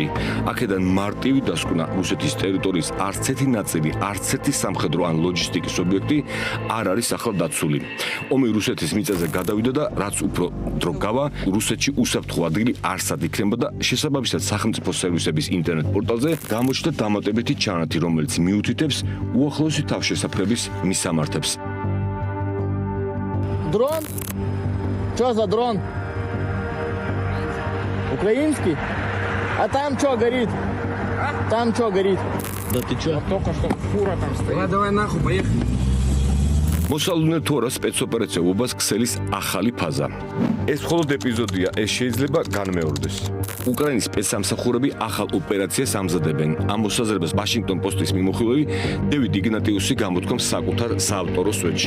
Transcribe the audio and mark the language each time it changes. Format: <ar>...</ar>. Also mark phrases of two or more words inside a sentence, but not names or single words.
<ka>აქედან მარტივი დასკვნა რუსეთის ტერიტორიის არც ერთი ნაწილი, არც ერთი სამხედრო ან ლოჯისტიკის ობიექტი არ არის ახლა დაცული. ომი რუსეთის მიწაზე გადავიდა და რაც უფრო დრო გავა, რუსეთში უსაფრთხო ადგილი არსად იქნება და შესაბამისად სახელმწიფო სერვისების ინტერნეტ პორტალზე გამოჩნდა დამატებითი ჩანართი, რომელიც მიუთითებს უახლოესი თავშესაფრების მისამართებს.</ka> <ru>Дрон? Что за дрон? Украинский? А там что горит? Там что горит? Да ты что? Только что фура там стоит. Давай нахуй, поехали.</ru> <ka>მოსალოდნელ თუ არა სპეცოპერაცია ობას ქსელის ახალი ფაზა. ეს მხოლოდ ეპიზოდია, ეს შეიძლება განმეორდეს. უკრაინის სპეცსამსახურები ახალ ოპერაციას ამზადებენ. ამ მოსაზრებას Washington Post-ის მიმოხილველი დევიდ იგნატიუსი გამოთქვამს საკუთარ საავტორო სვეტში.</ka>